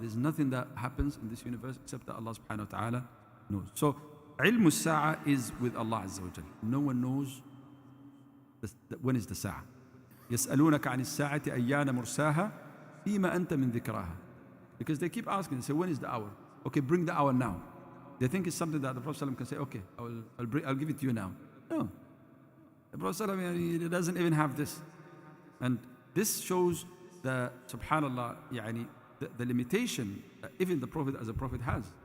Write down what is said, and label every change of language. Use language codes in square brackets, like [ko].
[en] There's nothing that happens in this universe except that Allah subhanahu wa ta'ala knows. So [ar] علم الساعة [en] is with Allah Azza wa Jal. No one knows when is the sa'a. [ar] يسألونك عن الساعة أيان مرساها فيما أنت من ذكراها. [en] Because they keep asking, they say, when is the hour? Okay, bring the hour now. They think it's something that the Prophet ﷺ can say, okay, I'll give it to you now. No. The Prophet ﷺ, he doesn't even have this. And this shows the, subhanallah, the limitation that even the Prophet as a Prophet has.